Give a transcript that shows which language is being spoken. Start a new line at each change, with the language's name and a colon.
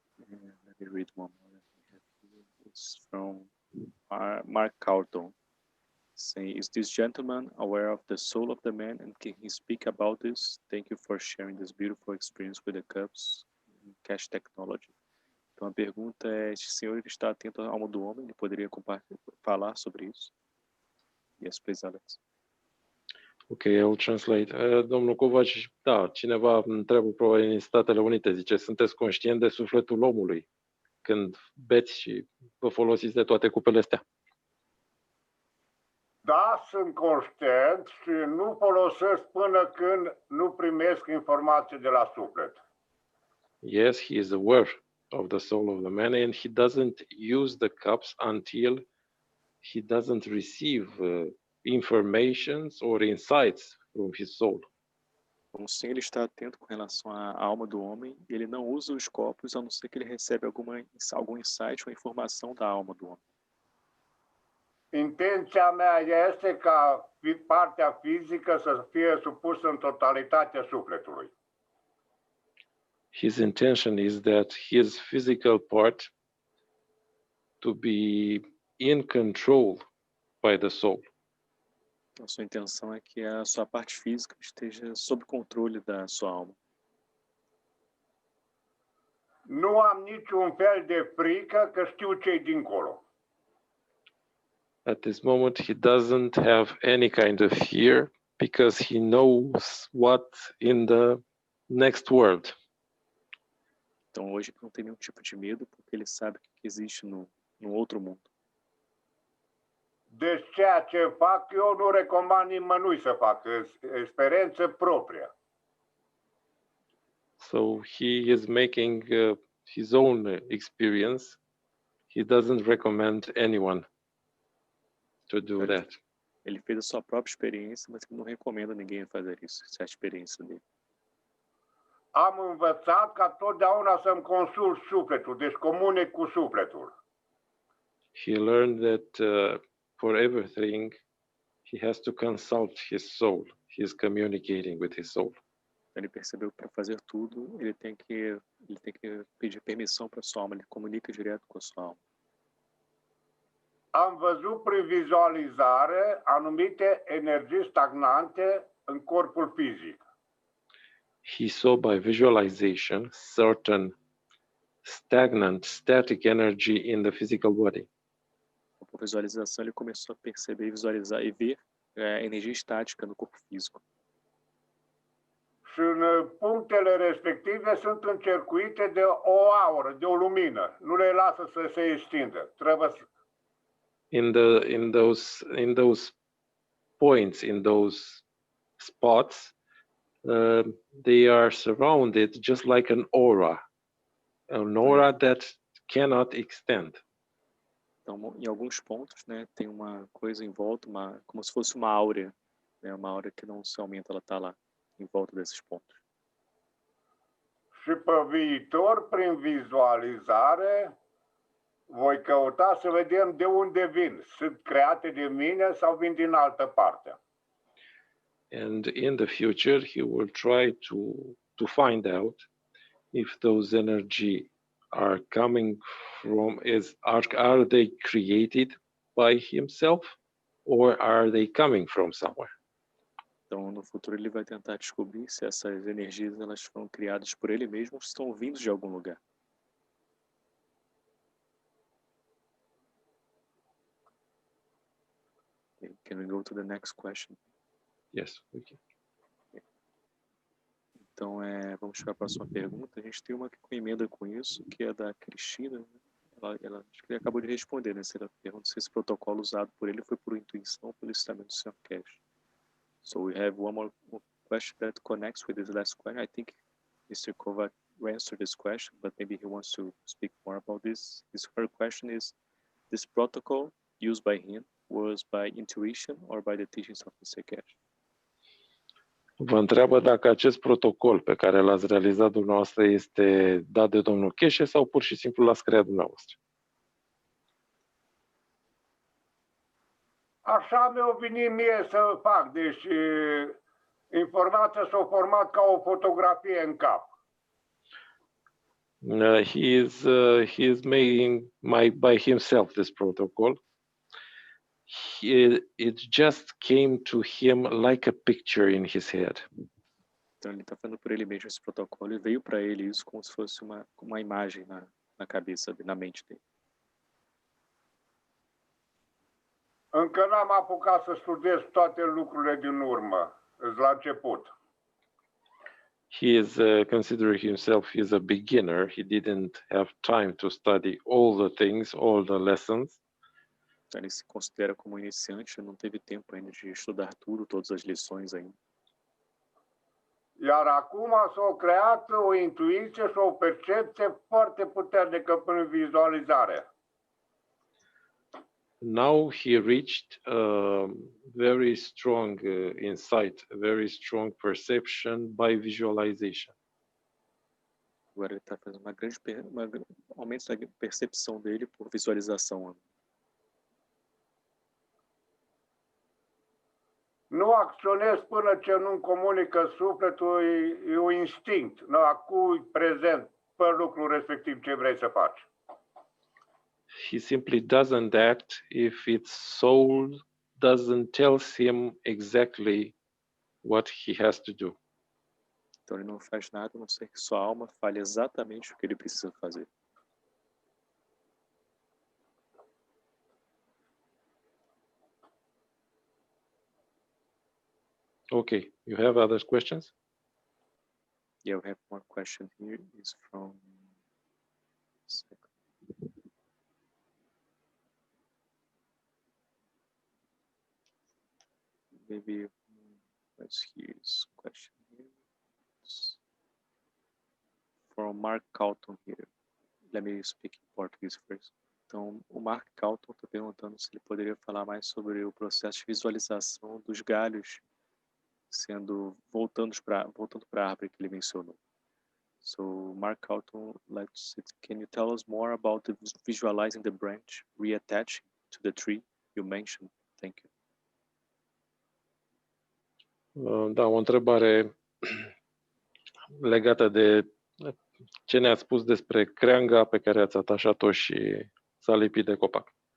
English: Let me read one more. It's from Mark Carlton, saying, is this gentleman aware of the soul of the man and can he speak about this? Thank you for sharing this beautiful experience with the cups in KF Technology.
Portuguese: Então a pergunta é, esse senhor está atento à alma do homem? Ele poderia falar sobre isso?
English: Yes, please, Alex. Ok, I'll translate.
Romanian: Domnul Covaci, da, cineva întreabă probabil în Statele Unite, zice, sunteți conștient de sufletul omului când beți și vă folosiți de toate cupele astea? Da, sunt conștient și nu folosesc până când nu primesc informații de la suflet.
English: Yes, he is aware of the soul of the man and he doesn't use the cups until he doesn't receive informations or insights from his soul.
Portuguese: Como sim, ele está atento com relação à alma do homem e ele não usa os copos a não ser que ele recebe algum insight ou informação da alma do homem.
Romanian: Intenția mea este ca partea fizică să fie supusă în totalitatea sufletului.
English: His intention is that his physical part to be in control by the soul.
Portuguese: A sua intenção é que a sua parte física esteja sob controle da sua alma.
Romanian: Nu am niciun fel de frică că știu ce-i dincolo.
English: At this moment, he doesn't have any kind of fear because he knows what in the next world.
Portuguese: Então hoje ele não tem nenhum tipo de medo porque ele sabe o que existe no outro mundo.
Romanian: Deci ceea ce fac eu nu recomand nimănui să facă, experiență proprie.
English: So he is making his own experience. He doesn't recommend anyone to do that.
Portuguese: Ele fez a sua própria experiência, mas ele não recomenda ninguém fazer isso, essa é a experiência dele.
Romanian: Am învățat ca totdeauna să-mi consult sufletul, deci comunic cu sufletul.
English: He learned that for everything, he has to consult his soul. He is communicating with his soul.
Portuguese: Ele percebeu que para fazer tudo, ele tem que pedir permissão para sua alma, ele comunica direto com a sua alma.
Romanian: Am văzut prin vizualizare anumite energii stagnante în corpul fizic.
English: He saw by visualization certain stagnant, static energy in the physical body.
Portuguese: Por visualização, ele começou a perceber, visualizar e ver a energia estática no corpo físico.
Romanian: Și în punctele respective sunt încercuite de o aură, de o lumină. Nu le lasă să se extindă. Trebuie să...
English: In those points, in those spots, they are surrounded just like an aura that cannot extend.
Portuguese: Então, em alguns pontos, né, tem uma coisa em volta, como se fosse uma áurea, né, uma áurea que não se aumenta, ela está lá, em volta desses pontos.
Romanian: Și pe viitor, prin vizualizare, voi căuta să vedem de unde vin. Sunt create de mine sau vin din altă parte.
English: And in the future, he will try to find out if those energy are coming from are they created by himself or are they coming from somewhere?
Portuguese: Então, no futuro ele vai tentar descobrir se essas energias elas foram criadas por ele mesmo ou se estão vindo de algum lugar.
English: Okay, can we go to the next question? Yes, we can.
Portuguese: Então, vamos para a próxima pergunta. A gente tem uma com emenda com isso, que é da Cristina. Ela acho que ele acabou de responder, né? Ela pergunta se esse protocolo usado por ele foi por intuição ou pelo ensinamento do Sr. Keshe.
English: So we have one more question that connects with this last question. I think Mr. Kovac answered this question, but maybe he wants to speak more about this. Her question is, this protocol used by him was by intuition or by the teachings of Mr. Keshe?
Romanian: Vă întreabă dacă acest protocol pe care l-ați realizat dumneavoastră este dat de domnul Keshe sau pur și simplu l-ați creat dumneavoastră. Așa mi-a venit mie să fac, deci informația s-a format ca o fotografie în cap.
English: He is making by himself this protocol. It just came to him like a picture in his head.
Portuguese: Então ele está fazendo por ele mesmo esse protocolo e veio para ele isso como se fosse uma imagem na cabeça, na mente dele.
Romanian: Încă n-am apucat să studiez toate lucrurile din urmă. la început.
English: He is considering himself he is a beginner. He didn't have time to study all the things, all the lessons.
Portuguese: Ele se considera como iniciante, não teve tempo ainda de estudar tudo, todas as lições ainda.
Romanian: Iar acum s-a creat o intuiție și o percepție foarte puternică prin vizualizare.
English: Now he reached very strong insight, very strong perception by visualization.
Portuguese: Agora ele está fazendo aumento da percepção dele por visualização.
Romanian: Nu acționezi până ce nu comunică sufletul, e un instinct. Nu, acum e prezent pe lucrul respectiv ce vrei să faci.
English: He simply doesn't act if its soul doesn't tell him exactly what he has to do.
Portuguese: Então ele não faz nada, a não ser que sua alma fale exatamente o que ele precisa fazer.
English: Okay, you have other questions? Yeah, we have one question here. It's from maybe let's hear his question here. It's from Mark Calton here. Let me speak in Portuguese first.
Portuguese: Então, o Mark Calton está perguntando se ele poderia falar mais sobre o processo de visualização dos galhos voltando para a árvore que ele mencionou.
English: So, Mark Calton, can you tell us more about visualizing the branch reattaching to the tree you mentioned? Thank you.
Romanian: Da, o întrebare legată de ce ne-ați spus despre creanga pe care ați atașat-o și s-a lipit de copac.